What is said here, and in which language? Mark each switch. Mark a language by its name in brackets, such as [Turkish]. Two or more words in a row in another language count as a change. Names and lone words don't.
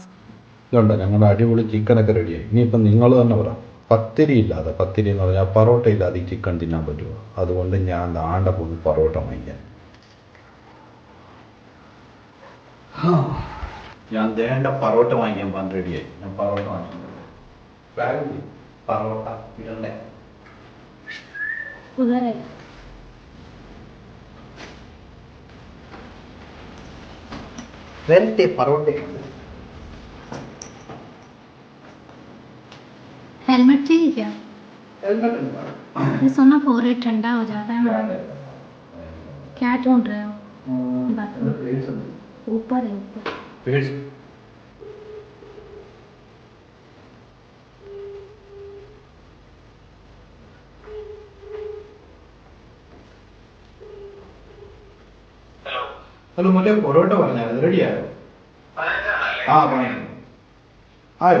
[Malayalam] ഇതുണ്ട്, ഞങ്ങളുടെ അടിപൊളി ചിക്കനൊക്കെ റെഡിയായി. ഇനിയിപ്പം നിങ്ങൾ തന്നെ പറ, പത്തിരി എന്ന് പറഞ്ഞാൽ പൊറോട്ട ഇല്ലാതെ ഈ ചിക്കൻ തിന്നാൻ പറ്റുമോ? അതുകൊണ്ട് ഞാൻ ദാണ്ട പോകുന്നു പൊറോട്ട വാങ്ങിക്കാൻ. ഞാൻ ദേണ്ട പൊറോട്ട വാങ്ങിക്കാൻ റെഡിയായി. ഞാൻ പൊറോട്ട വാങ്ങിക്കാൻ പൊറോട്ട ഇടണ്ടേ? [Hindi] वैसे परोठे हेलमेट चाहिए क्या? हेलमेट ये सोना पूरे ठंडा हो जाता है ना. क्या ढूंढ रहे हो? ऊपर है, ऊपर. [Malayalam] ഹലോ, മറ്റേ പൊറോട്ട പറഞ്ഞായിരുന്നു, റെഡിയായോ? ആ പറഞ്ഞു. ആയോ?